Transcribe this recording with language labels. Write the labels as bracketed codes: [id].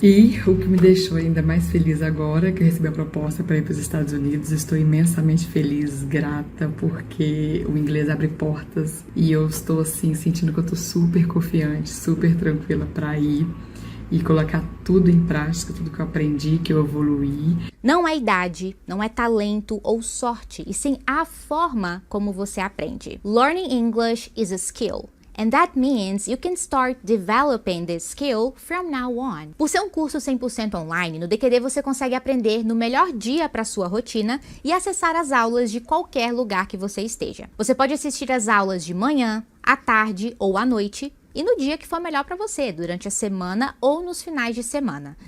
[pt] E o que me deixou ainda mais feliz agora, que eu recebi a proposta para ir para os Estados Unidos, estou imensamente feliz, grata, porque o inglês abre portas e eu estou assim sentindo que eu estou super confiante, super tranquila para ir e colocar tudo em prática, tudo que eu aprendi, que eu evoluí. Não é idade, não é talento ou sorte, e sim a forma como você aprende. [en] Learning English is a skill. And that means you can start developing this skill from now on. [pt] Por ser um curso 100% online, no DQD você consegue aprender no melhor dia para sua rotina e acessar as aulas de qualquer lugar que você esteja. Você pode assistir as aulas de manhã, à tarde ou à noite, e no dia que for melhor para você, durante a semana ou nos finais de semana.